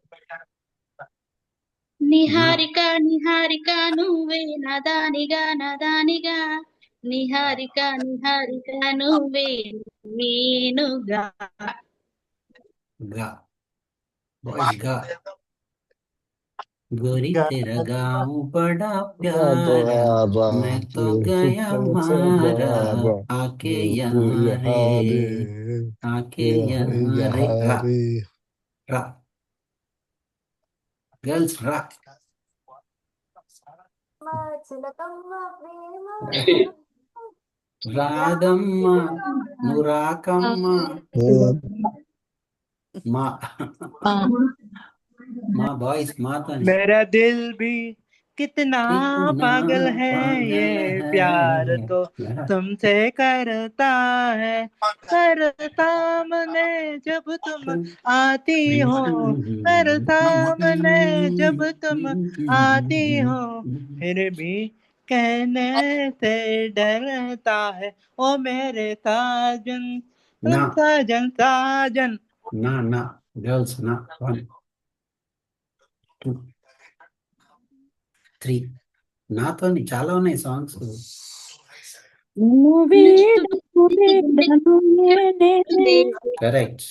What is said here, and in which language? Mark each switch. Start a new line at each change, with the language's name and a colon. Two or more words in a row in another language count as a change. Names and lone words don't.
Telugu: నిహారిక నిహారిక నువ్వే నదానిగా నదానిగా నిహారిక నిహారిక నువ్వే మీనుగా గా బాయ్స్ గా
Hindi: गोरी तेरा गाँव बड़ा प्यारा, मैं तो गया मारा, आके यहाँ रे, आके यहाँ रे.
Telugu: रा రా గర్ల్స్ రా. చిలకమ్మ ప్రేమ రాదమ్మ నువ్వు రాకమ్మ. మా మా బాయ్స్ మాతో
Hindi: मेरा दिल भी कितना पागल है, ये प्यार तो तुमसे करता है. करता मैंने जब तुम आती हो, करता मैंने जब तुम आती हो, फिर भी कहने से डरता है ओ मेरे साजन
Telugu: నా
Hindi: साजन साजन.
Telugu: నా గర్ల్స్ నా 1 2, 3. నాతోని చాలా ఉన్నాయి సాంగ్స్. కరెక్ట్.